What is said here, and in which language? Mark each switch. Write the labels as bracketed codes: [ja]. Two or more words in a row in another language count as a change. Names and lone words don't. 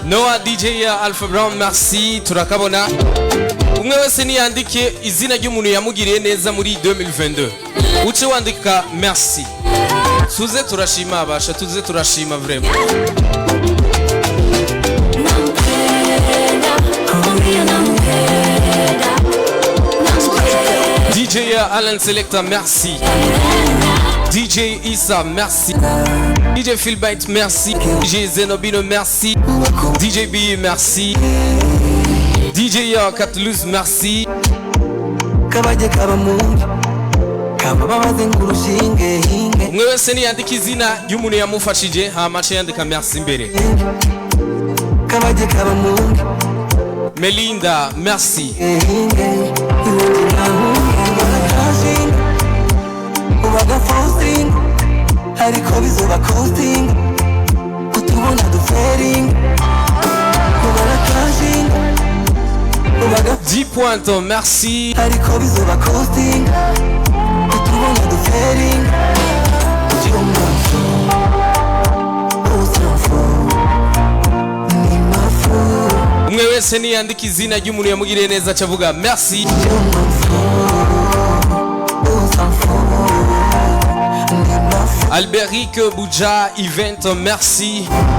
[rn] Noah DJ ya Alpha Brown, merci. Turakabona umwe wese niyandike izina ry'umuntu yamugiriye neza muri 2022 uce wandika merci. Tuze turashima abasha, tuze turashima vraiment. DJ Alan Selector, merci. DJ Issa, merci. DJ Philbite, merci. DJ Zenobino, merci. DJ B, merci. DJ Catluz, merci. Umwe wese niyandika izina ry'umuntu yamufashije hama ace yandika merci imbere. Melinda, merci. Dix points, merci. Umwe wese niyandika izina ry'umuntu yamugiriye neza acavuga merci. Alberic Bouja Event, merci.